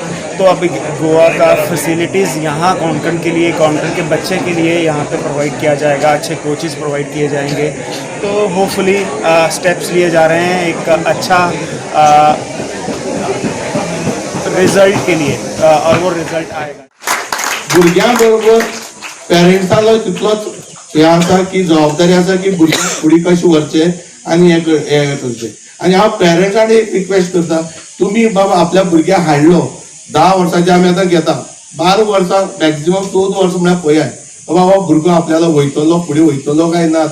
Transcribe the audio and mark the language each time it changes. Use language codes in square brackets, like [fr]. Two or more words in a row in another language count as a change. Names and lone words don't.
[hi] तो अब गोवा का फैसिलिटीज़ यहाँ कोंकण के लिए, कोंकण के बच्चे के लिए यहाँ पे प्रोवाइड किया जाएगा, अच्छे कोचेस प्रोवाइड किए जाएंगे। तो [en] hopefully steps [hi] लिए जा रहे हैं एक अच्छा रिजल्ट के लिए और वो रिजल्ट आएगा। [kok] भुरग्यां बरोबर पेरेंट्सांलो तितलोच हे आसा की जबाबदारी आसा की भुरग्यांक फुडें कशें व्हरचें आनी हे करचें। आनी हांव पेरेंट्सांक एक रिक्वेस्ट करता, तुमी बाबा आपल्या भुरग्याक हाडलो 10 वर्सांचे आमी आतां घेता, 12 वर्सां मॅक्झिमम 14 वर्सां म्हळ्यार पळयात बाबा भुरगो आपल्याला वयतलो, फुडें वयतलो काय ना।